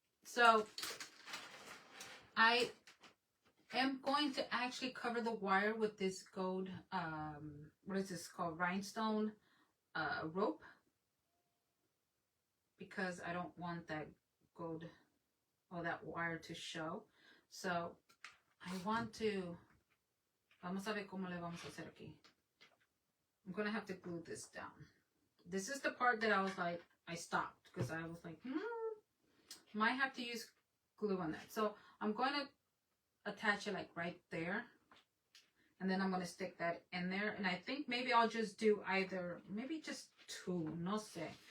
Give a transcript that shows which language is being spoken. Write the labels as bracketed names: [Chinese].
[English] So I am going to actually cover the wire with this gold, what is this called? Rhinestone rope. Because I don't want that gold or that wire to show. So I want to, [Spanish] vamos a ver cómo le vamos a hacer aquí. [English] I'm going to have to glue this down. This is the part that I was like, I stopped because I was like, might have to use glue on that. So I'm going to attach it like right there. And then I'm going to stick that in there. And I think maybe I'll just do either, maybe just two, [Spanish] no sé.